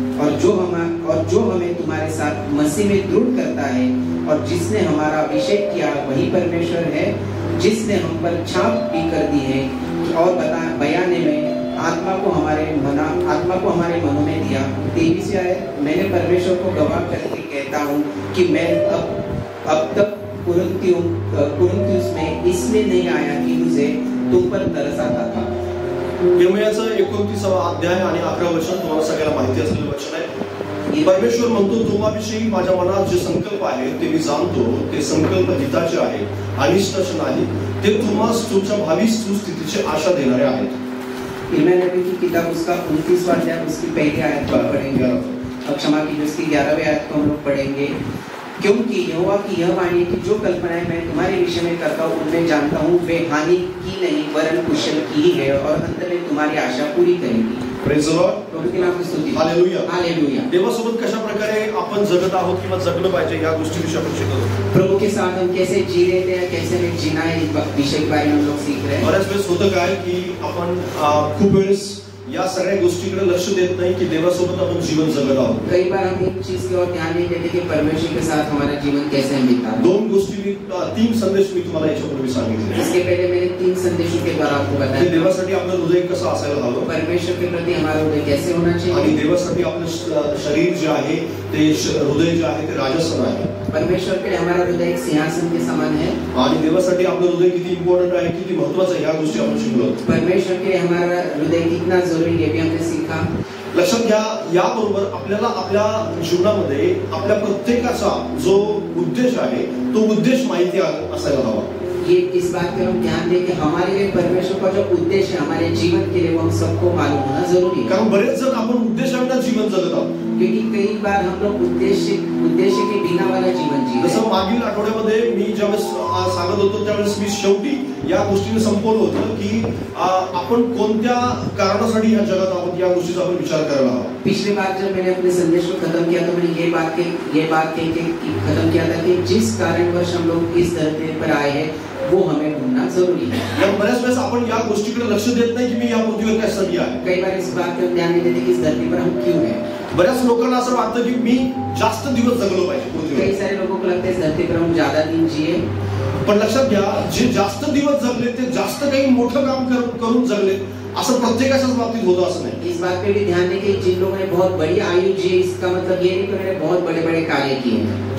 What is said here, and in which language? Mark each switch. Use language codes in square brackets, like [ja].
[hi] और जो हमें तुम्हारे साथ मसीह में दृढ़ करता है और जिसने हमारा अभिषेक किया वही परमेश्वर है, जिसने हम पर छाप भी कर दी है और बयाने में आत्मा को हमारे मनों में दिया। 23 आयत, मैंने परमेश्वर को गवाह करके कहता हूँ कि मैं अब तक कुरिन्थियुस में इसलिए नहीं आया कि मुझे तुम पर तरस आता था। [mr] यिर्मयाचा 29वा अध्याय आणि 11 वचन तुम्हाला सगळ्यांना माहिती असलेलं वचन आहे। परमेश्वर म्हणतो, तुम्हाविषयी माझ्या मनात जे संकल्प आहेत ते मी जाणतो, ते संकल्प हिताचे आहेत, अनिष्टाचे नाही, ते तुम्हास तुमच्या भावी सुस्थितीची आशा देणारे आहेत। [hi] यिर्मयाह नबी की किताब उसका 29वां अध्याय उसकी पहली आयत को पढ़ेंगे। अब क्षमा कीजिए, उसकी 11वीं आयत को हम लोग पढ़ेंगे। क्योंकि यहोवा की यह वाणी की जो कल्पनाएं मैं तुम्हारे विषय में करता हूँ उनमें जानता हूँ वे हानि की नहीं वरन कुशल की ही है और अंत में तुम्हारी आशा पूरी करेगी। [en] praise the Lord, [hi] प्रभु के नाम की स्तुति। Hallelujah, hallelujah. [mr] देवासोबत कशा प्रकारे आपण जगत आहोत किंवा जगलं पाहिजे या गोष्टीविषयी आपण शिकतो। [hi] प्रभु के साथ हम कैसे जी रहे थे, कैसे हमें जीना है, इस विषय के बारे में हम लोग सीख रहे हैं। [mr] बऱ्याच वेळेस होतं काय की आपण खूप वेळेस या सगळ्या गोष्टीकडे लक्ष देत नाही की देवासोबत आपण जीवन जगत आहोत। [hi] कई बार हम एक चीज की ओर ध्यान नहीं देते कि परमेश्वर के साथ हमारा जीवन कैसे हम बिता। [mr] दोन गोष्टी 3 संदेश मी तुम्हाला याच्यापूर्वी सांगितले। [hi] इसके पहले मैंने 3 संदेशों के द्वारा आपको बताया [mr] देवासाठी आपलं हृदय कसं असायला हवं, [hi] परमेश्वर के प्रति हमारा हृदय कैसे होना चाहिए, [mr] आणि देवासाठी आपलं शरीर जे आहे ते हृदय जे आहे ते राजस्थान आहे। [hi] परमेश्वर के लिए हमारा हृदय एक सिंहासन के समान है [mr] आणि देवासाठी आपलं हृदय किती इम्पॉर्टंट आहे, किती महत्त्वाचं आहे, या गोष्टी आपण शिकलो। [hi] परमेश्वर के लिए हमारा हृदय कितना जरूरी है भी हमने सीखा। [mr] लक्षात घ्या, याबरोबर आपल्याला आपल्या जीवनामध्ये आपल्या प्रत्येकाचा जो उद्देश आहे तो उद्देश माहिती असायला हवा। [hi] ये इस बात पर हम ध्यान दें कि हमारे लिए परमेश्वर का जो उद्देश्य है हमारे जीवन के लिए वो हम सबको मालूम होना जरूरी है। [mr] कारण बरेच जण आपण उद्देशाविना जीवन जगत आहोत, [hi] क्योंकि कई बार हम लोग उद्देश्य के बिना वाला जीवन जी रहे हैं। [mr] जसं मागील आठवड्यामध्ये मी ज्यावेळेस सांगत होतो त्यावेळेस मी शेवटी या गोष्टीने संपवलं होतं की आपण कोणत्या कारणासाठी या जगात आहोत या गोष्टीचा आपण विचार करायला हवा। [hi] पिछली बार जब मैंने अपने संदेश को खत्म किया तो मैंने ये बात कह के खत्म किया था कि जिस कारणवश हम लोग इस धरती पर आए हैं वो हमें ढूंढना जरूरी है। [mr] कारण बऱ्याच वेळेस आपण या गोष्टीकडे लक्ष देत नाही की मी या पृथ्वीवर कशासाठी आहे। [hi] कई बार इस बात पर ध्यान नहीं देते कि इस धरती पर हम क्यों हैं। [mr] बऱ्याच लोकांना असं वाटतं की मी जास्त दिवस जगलो पाहिजे पृथ्वीवर। [hi] कई सारे लोगों को लगता है इस धरती पर हम ज्यादा दिन जिए, [mr] पण लक्षात घ्या, जे जास्त दिवस जगले ते जास्त काही मोठं काम करून जगले असं प्रत्येकाच्याच बाबतीत होतं असं नाही। [hi] इस बात पे भी ध्यान दें कि जिन लोगों ने बहुत बड़ी आयु जी इसका मतलब ये नहीं कि उन्होंने बहुत बड़े बड़े कार्य किए हैं।